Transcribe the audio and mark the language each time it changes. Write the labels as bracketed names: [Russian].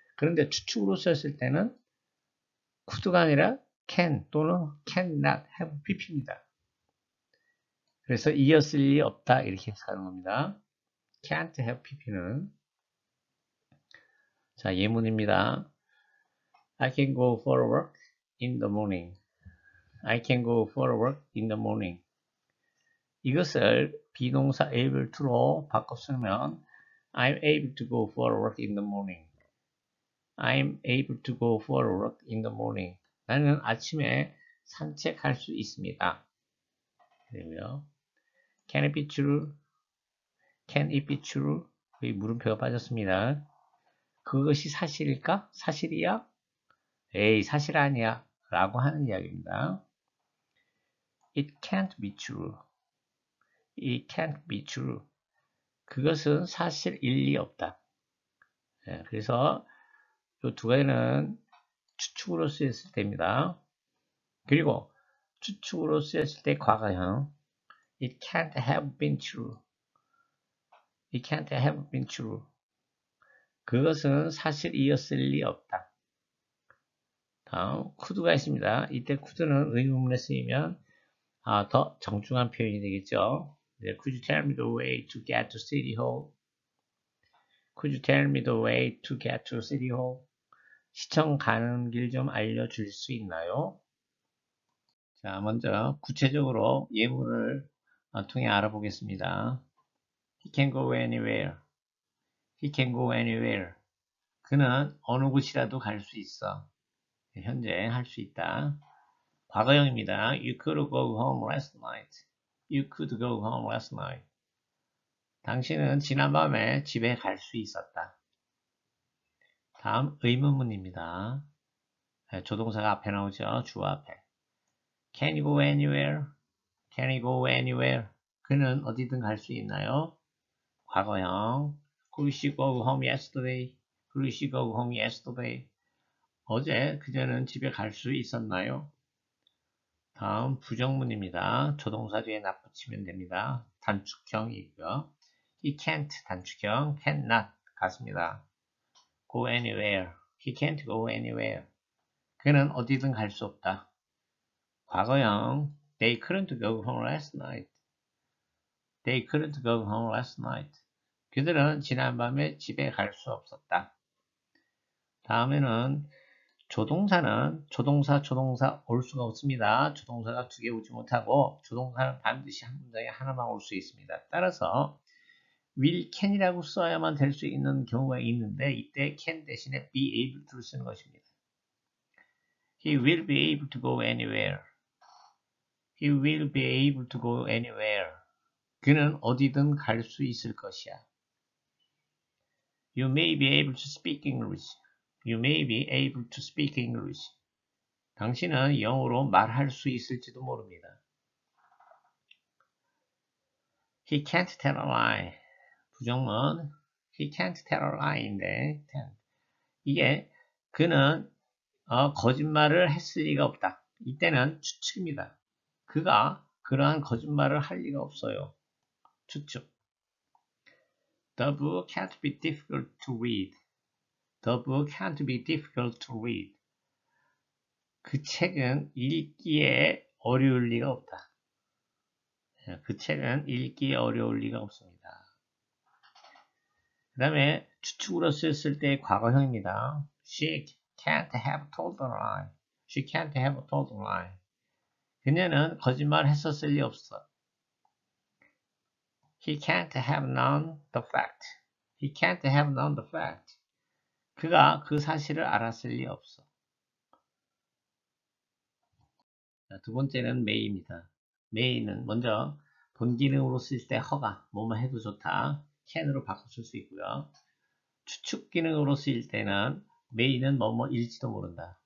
[Korean] 그런데 추측으로 썼을 때는 could가 아니라 can 또는 cannot have pp입니다. 그래서 이었을 리 없다 이렇게 사는 겁니다. can't have pp는 자 예문입니다. [English] I can go for work in the morning. I can go for work in the morning. [Korean] 이것을 비동사 able to로 바꿔 쓰면 [English] I'm able to go for work in the morning. I'm able to go for work in the morning. [Korean] 나는 아침에 산책할 수 있습니다. 그리고요. [English] Can it be true? Can it be true? [Korean] 여기 물음표가 빠졌습니다. 그것이 사실일까? 사실이야? 에이, 사실 아니야. 라고 하는 이야기입니다. [English] It can't be true. It can't be true. [Korean] 그것은 사실 일리 없다. 예, 그래서 이 두 가지는 추측으로 쓰였을 때입니다. 그리고 추측으로 쓰였을 때 과거형 [English] It can't have been true. It can't have been true. [Korean] 그것은 사실이었을 리 없다. 다음 could가 있습니다. 이때 could는 의문문에 쓰이면 더 정중한 표현이 되겠죠. [English] Could you tell me the way to get to City Hall? Could you tell me the way to get to City Hall? [Korean] 시청 가는 길 좀 알려줄 수 있나요? 자, 먼저 구체적으로 예문을 통해 알아보겠습니다. [English] He can go anywhere. He can go anywhere. [Korean] 그는 어느 곳이라도 갈 수 있어. 현재 할 수 있다. 과거형입니다. [English] You could go home last night. You could go home last night. [Korean] 당신은 지난밤에 집에 갈 수 있었다. 다음 의문문입니다. 조동사가 앞에 나오죠. 주어 앞에. [English] Can you go anywhere? Can you go anywhere? [Korean] 그는 어디든 갈 수 있나요? 과거형. [English] Could she go home yesterday? Could she go home yesterday? [Korean] 어제 그녀는 집에 갈 수 있었나요? 다음 부정문입니다. 조동사 뒤에 not 붙이면 됩니다. 단축형이고요. [English] He can't [Korean] 단축형, cannot 같습니다. [English] Go anywhere. He can't go anywhere. [Korean] 그는 어디든 갈 수 없다. [English] 과거형 They couldn't go home last night. They couldn't go home last night. [Korean] 그들은 지난밤에 집에 갈 수 없었다. 다음에는 조동사는 조동사 올 수가 없습니다. 조동사가 두 개 오지 못하고 조동사는 반드시 한 문장에 하나만 올 수 있습니다. 따라서 will can이라고 써야만 될 수 있는 경우가 있는데 이때 can 대신에 be able to를 쓰는 것입니다. [English] He will be able to go anywhere. He will be able to go anywhere. [Korean] 그는 어디든 갈 수 있을 것이야. [English] You may be able to speak English. You may be able to speak English. [Korean] 당신은 영어로 말할 수 있을지도 모릅니다. [English] He can't tell a lie. [Korean] 부정문 [English] He can't tell a lie [Korean] 인데 이게 그는 거짓말을 했을 리가 없다. 이때는 추측입니다. 그가 그러한 거짓말을 할 리가 없어요. 추측. [English] The book can't be difficult to read. The book can't be difficult to read. [Korean] 그 책은 읽기에 어려울 리가 없다. 그 책은 읽기에 어려울 리가 없습니다. 그 다음에 추측으로 쓰였을 때 과거형입니다. [English] She can't have told a lie. She can't have told a lie. [Korean] 그녀는 거짓말 했었을 리 없어. [English] He can't have known the fact. He can't have known the fact. [Korean] 그가 그 사실을 알았을 리 없어. 자, 두 번째는 may입니다. may는 먼저 본기능으로 쓸 때 허가, 뭐뭐 해도 좋다. can으로 바꿔줄 수 있고요. 추측 기능으로 쓰일 때는 may는 뭐뭐일지도 모른다.